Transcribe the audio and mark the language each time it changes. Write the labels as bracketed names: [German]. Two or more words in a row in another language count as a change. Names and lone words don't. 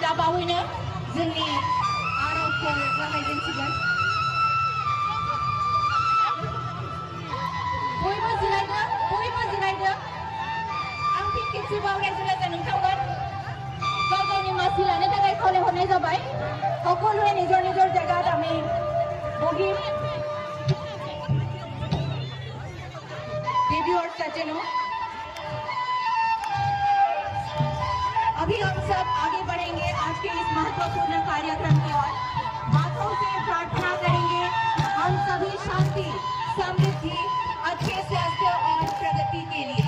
[Bodo] बावैनो जोंनि आर'जखौ जागायजेनसिगोन। बयबो जिरायदो। आं फिन खेबसेबाव रायजो राजा नोंथांमोन गाव गावनि मासि लानो थाखाय खावलायहरनाय जाबाय। [Assamese] সকলোৱে নিজৰ নিজৰ জায়গাত আমি বহিম। [Hindi] देवी और सज्जनों, अभी हम सब आगे बढ़ेंगे आज के इस महत्वपूर्ण कार्यक्रम की ओर। हाथों से प्रार्थना करेंगे हम सभी शांति, समृद्धि, अच्छे स्वास्थ्य और प्रगति के लिए।